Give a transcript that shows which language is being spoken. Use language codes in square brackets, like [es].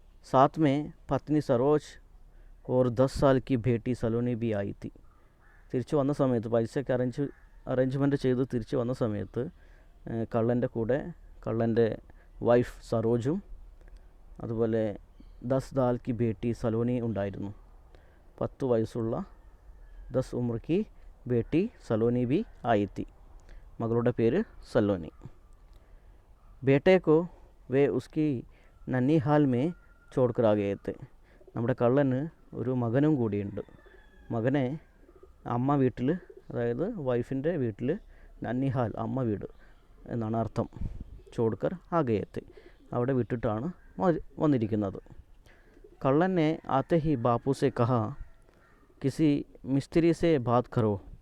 [hi] साथ में पत्नी सरोज और 10 साल की बेटी सलोनी भी आई थी. [ml] തിരിച്ചു വന്ന സമയത്ത് പൈസയൊക്കെ അറേഞ്ച്മെൻറ്റ് ചെയ്ത് തിരിച്ചു വന്ന സമയത്ത് കള്ളൻ്റെ കൂടെ കള്ളൻ്റെ വൈഫ് സരോജും അതുപോലെ [hi] 10 साल की बेटी [ml] സലോനി ഉണ്ടായിരുന്നു. 10 വയസ്സുള്ള [hi] 10 उम्र की बेटी സലോനി भी आई थी. [ml] മകളുടെ പേര് സലോനി. [hi] बेटे को वे उसकी ननिहाल में ചോടുക്കർ ആകെയത്തെ. [ml] നമ്മുടെ കള്ളന് ഒരു മകനും കൂടിയുണ്ട്. മകനെ അമ്മ വീട്ടിൽ, അതായത് വൈഫിൻ്റെ വീട്ടിൽ, നന്നിഹാൽ അമ്മ വീട് എന്നാണ് അർത്ഥം. [hi] ചോടുക്കർ ആകെയത്തെ, [ml] അവിടെ വിട്ടിട്ടാണ് വന്നിരിക്കുന്നത്. [hi] കള്ളനെ ആത്തെ ഹി ബാപ്പുസെ കഹാ കിസി മിസ്ത്രി സെ ബാത് കറോ.